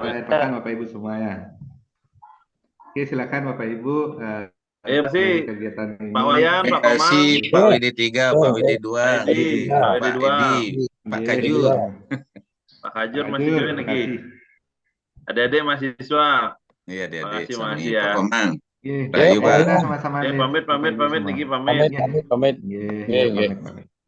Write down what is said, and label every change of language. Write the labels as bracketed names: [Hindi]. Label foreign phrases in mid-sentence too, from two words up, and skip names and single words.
[Indonesian] Bapak Ibu semuanya. Oke, silakan Bapak Ibu. Terima kasih kegiatan ini. Pak Wayan, Pak Terima Komang, kasih Pak WD3, Pak WD2, Pak WD2, Pak Kajur. Pak Kajur masih join lagi. Adik-adik mahasiswa. Iya, adik-adik. Makasih ya. Pak Komang. Rayu Pak. Pamit Niki pamit. Pamit.